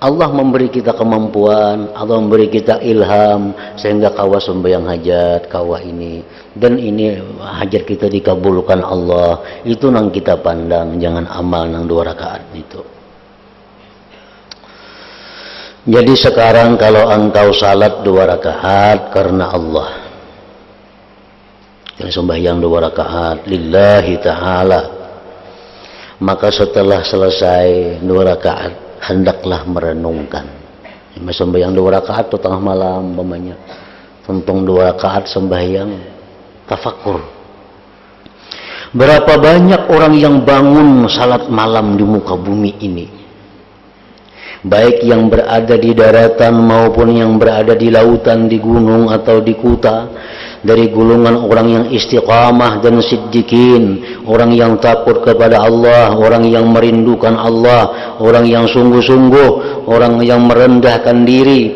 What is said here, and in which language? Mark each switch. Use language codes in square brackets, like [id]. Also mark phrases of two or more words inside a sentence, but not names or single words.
[id] Allah memberi kita kemampuan, Allah memberi kita ilham sehingga kawa sembahyang hajat, kawa ini dan ini hajat kita dikabulkan Allah. Itu nang kita pandang, jangan amal nang 2 rakaat itu. Jadi sekarang kalau engkau salat 2 rakaat karena Allah, sembahyang 2 rakaat [ar] لله تعالى, [id] maka setelah selesai 2 rakaat hendaklah merenungkan. Sembahyang 2 rakaat atau tengah malam umpamanya, tentang 2 rakaat sembahyang tafakur. Berapa banyak orang yang bangun salat malam di muka bumi ini, baik yang berada di daratan maupun yang berada di lautan, di gunung atau di kota, dari golongan orang yang istiqamah dan siddiqin, orang yang takut kepada Allah, orang yang merindukan Allah, orang yang sungguh-sungguh, orang yang merendahkan diri.